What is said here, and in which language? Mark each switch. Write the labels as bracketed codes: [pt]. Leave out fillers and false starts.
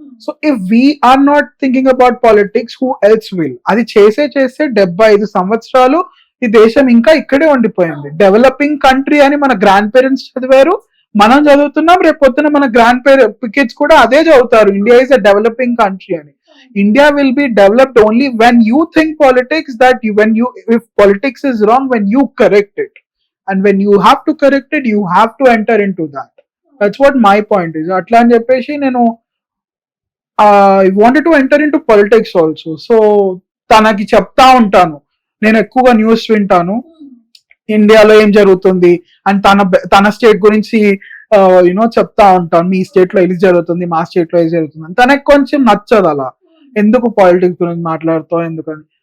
[en] So if we are not thinking about politics, who else will? [te] అది చేసే 75 సంవత్సరాలు ఈ దేశం ఇంకా ఇక్కడే ఉండిపోయింది. డెవలపింగ్ కంట్రీ అని మన గ్రాండ్ పేరెంట్స్ చదివారు, మనం చదువుతున్నాం, రేపు పొద్దున మన గ్రాండ్ కిడ్స్ కూడా అదే చదువుతారు, [en] India is a developing country [te] అని. [en] India will be developed only when you think politics, if politics is wrong, when you correct it. And when you have to correct it, you have to enter into that. That's what my point is. [te] Atla అని చెప్పేసి నేను [en] I wanted to enter into politics also. [te] So తనకి చెప్తా ఉంటాను, నేను ఎక్కువగా news వింటాను, ఇండియాలో ఏం జరుగుతుంది అండ్ తన స్టేట్ గురించి చెప్తా ఉంటాను, మీ స్టేట్ లో ఇది జరుగుతుంది, మా స్టేట్ లో ఇది జరుగుతుంది అని. తనకు కొంచెం నచ్చదు అలా, ఎందుకు పాలిటిక్స్ గురించి మాట్లాడుతావు ఎందుకని.